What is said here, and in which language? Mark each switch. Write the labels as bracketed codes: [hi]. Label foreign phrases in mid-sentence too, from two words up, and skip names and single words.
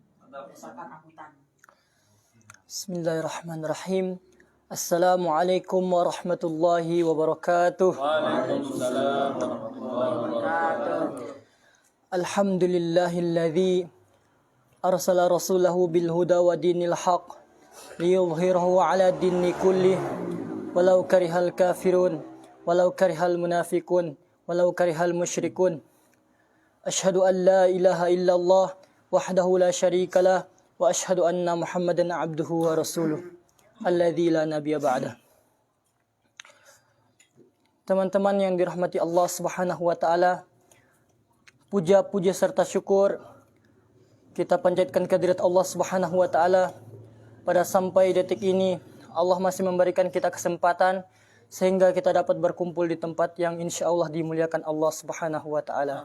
[ar] بسم الله الرحمن الرحيم. السلام عليكم ورحمة الله وبركاته. وعليكم السلام ورحمة الله وبركاته. الحمد لله الذي أرسل رسوله بالهدى ودين الحق ليظهره على الدين كله ولو كره الكافرون ولو كره المنافقون ولو كره المشركون. أشهد أن لا إله إلا الله وحده لا شريك له وأشهد أن محمدا عبده ورسوله الذي لا نبي بعده. [id] Teman-teman yang dirahmati [ar] الله سبحانه وتعالى, [id] puja-puja serta syukur kita panjatkan kehadirat [ar] الله سبحانه وتعالى. [id] Pada sampai detik ini Allah masih memberikan kita kesempatan sehingga kita dapat berkumpul di tempat yang insyaallah dimuliakan [ar] الله سبحانه وتعالى.